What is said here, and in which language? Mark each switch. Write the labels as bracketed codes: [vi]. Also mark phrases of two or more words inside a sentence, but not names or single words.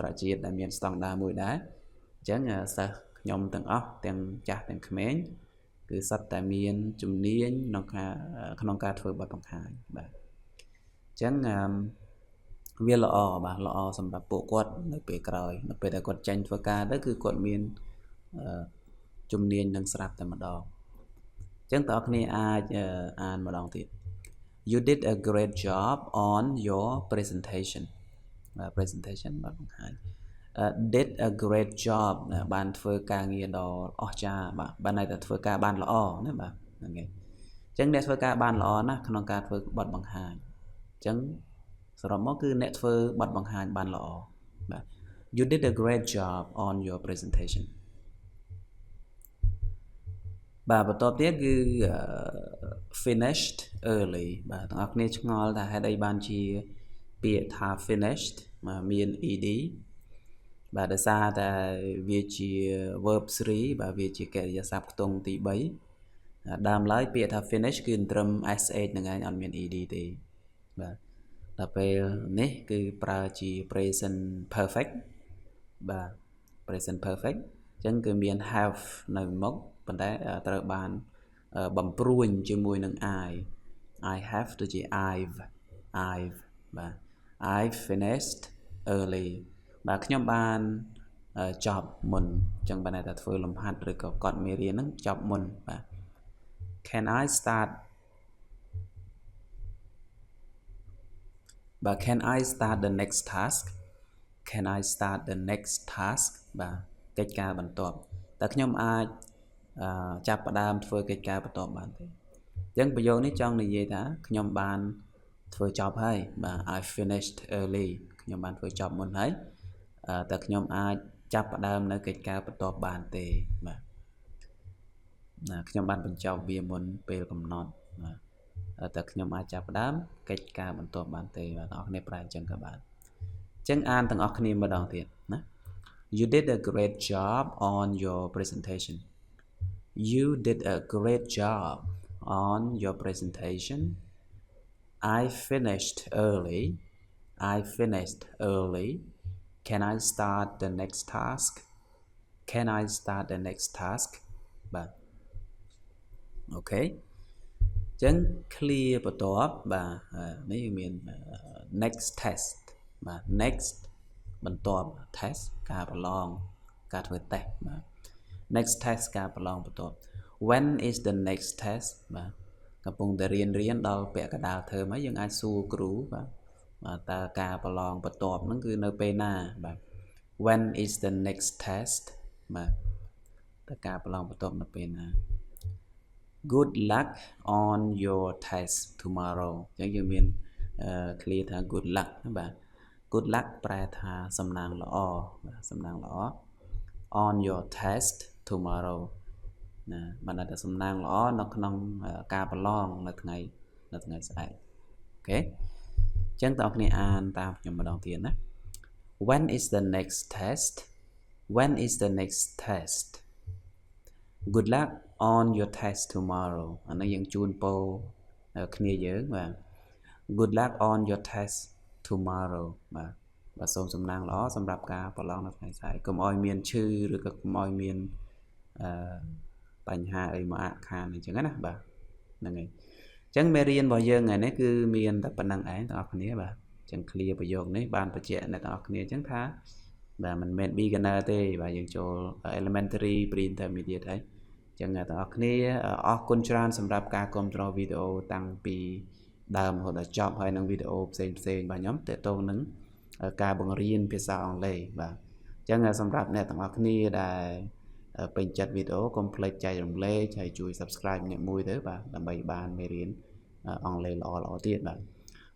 [km] ជាតិដែលមានស្តង់ដារមួយដែរអញ្ចឹងសិស្សខ្ញុំទាំងអស់ទាំងចាស់ទាំងក្មេងគឺសុទ្ធតែមានជំនាញក្នុងការធ្វើបទបង្ហាញបាទអ ញ្ចឹងវាល្អសម្រាប់ពួកគាត់នៅពេលក្រោយនៅពេលដែលគាត់ចេញធ្វើការទៅគឺគាត់មានជំនាញនឹងស្រាប់តែ ម្ដងអញ្ចឹងបងប្អូនគ្នាអាចអានម្ដងទៀត [en] You did a great job on your presentation presentation [km] បាទបង្ហាញ [en] did a great job [km] បានធ្វើការងារដ៏អស្ចារ្យបាទន័យថាធ្វើការបានល្អណាបាទហ្នឹងហើយអញ្ចឹងអ្នកធ្វើការបានល្អណាស់ក្នុងការធ្វើបទបង្ហាញអញ្ចឹងសរុបមកគឺអ្នកធ្វើបទបង្ហាញបានល្អបាទ [en] You did a great job on your presentation [km] បាទបន្តទៀតគឺ [en] finished early [km] បាទទាំងអស់គ្នាឆ្ងល់ថាហេតុអីបានជាពាក្យថា finished មាន ed បាទដោយសារតែវាជា verb 3បាទវាជាកិរិយាសព្ទខ្ទង់ទី3ដើមឡើយពាក្យថា finish គឺត្រឹម sh ហ្នឹងឯងអ ត់មាន ed ទេបាទដល់ពេលនេះគឺប្រើជា [en] present perfect [km] បាទ [en] present perfect [km] អញ្ចឹងគឺមាន have នៅមុខប៉ុន្តែត្រូវបានបំព្រួញជាមួយនឹង [en] I have [km] ទៅជា I've បាទ [en] I finished early [km] បាទខ្ញុំបានចប់មុនអញ្ចឹងបានតែធ្វើលំហាត់ឬក៏កត់មេរៀនហ្នឹងចប់មុនបាទ [en] Can I start [km] បាទ [en] Can I start the next task Can I start the next task [km] បាទកិច្ចការបន្ទាប់តើខ្ញុំអាចចាប់ផ្ដើមធ្វើកិច្ចការបន្ទាប់បានទេអ ញ្ចឹងប្រយោគនេះចង់និយាយថាខ្ញុំបានធ្វើចប់ហើយបាទ [en] I finished early [km] ខ្ញុំបានធ្វើចប់មុន ហើយតើខ្ញុំអាចចាប់ផ្ដើមនៅកិច្ចការបន្ទាប់បានទេបាទខ្ញុំបានបញ្ចប់វាមុនពេលកំណត់បាទតើខ្ញុំអាចចាប់ផ្ដើមកិច្ចការបន្ទាប់បានទេបាទបងប្អូនគ្នាប្រែអញ្ចឹងក៏បានអញ្ចឹងអានទាំងអស់គ្នាម្ដងទៀតណា [en] You did a great job on your presentation You did a great job on your presentation I finished early Can I start the next task [km] បាទអូខេអញ្ចឹង clear បន្ទាប់បាទនេះមាន [en] next test [km] បាទ next បន្ទាប់ test ការប្រឡងការធ្វើ test បាទ [en] next test [km] ការប្រឡងបន្ទាប់ [en] When is the next test [km] បាទកំពុងតែ រៀនដល់ពាក់កណ្ដាលធើមហើយយើងអាចសួរគ្រូបាទតើការប្រឡងបន្ទាប់ហ្នឹងគឺនៅពេលណាបាទ [en] When is the next test [km] បាទតើការប្រឡងបន្ទាប់នៅពេលណា [en] good luck on your test tomorrow [km] ចឹងយើងមានclear ថា [en] good luck [km] ណាបាទ [en] good luck [km] ប្រែថាសំណាងល្អបាទសំណាងល្អ [en] on your test tomorrow [km] ណា បានតែសំណាងល្អនៅក្នុងការប្រឡងនៅថ្ងៃស្អែកអូខេចឹងតើអ្នកគ្នាអានតាមខ្ញុំម្ដងទៀតណា [en] when is the next test when is the next test good luck on your test tomorrow [km] អានេះយើងជូនពរគ្នាយើងបាទ [en] good luck on your test tomorrow [km] បាទសូមសំណាងល្អសម្រាប់ការប្រឡងនៅថ្ងៃស្អែកកុំឲ្យមានឈឺឬក៏កុំឲ្យមាន បញ្ហាអីមកអាក់ខានអញ្ចឹងណាបាទហ្នឹងហើយអញ្ចឹងមេរៀនរបស់យើងថ្ងៃនេះគឺមានតែប៉ុណ្្នឹងឯងបងប្អូនគ្នាបាទអញ្ចឹង clear ប្រយោគនេះបានបញ្ជាក់អ្នកទាំងអស់គ្នាអញ្ចឹងថាបាទមិនមែន beginner ទេបាទយើងចូល [en] elementary pre intermediate [km] ហើយអញ្ចឹងអ្នកទាំងអស់គ្នាអរគុណច្រើនសម្រាប់ការគាំទ្រវីដេអូតាំងពីដើមរហូតដល់ចប់ ហើយនឹងវីដេអូផ្សេងបាទខ្ញុំតេតងនឹងការបង្រៀនភាសាអង់គ្លេសបាទអញ្ចឹងសម្រាប់អ្នកទាំងអស់គ្នាដែលពេញចិត្តវីដេអូកុំភ្លេចចែករំលែកហើយជួយ subscribe អ្នកមួយទៅបាទដើម្បីបានមេរៀនអង់គ្លេសល្អទៀតបាទហើ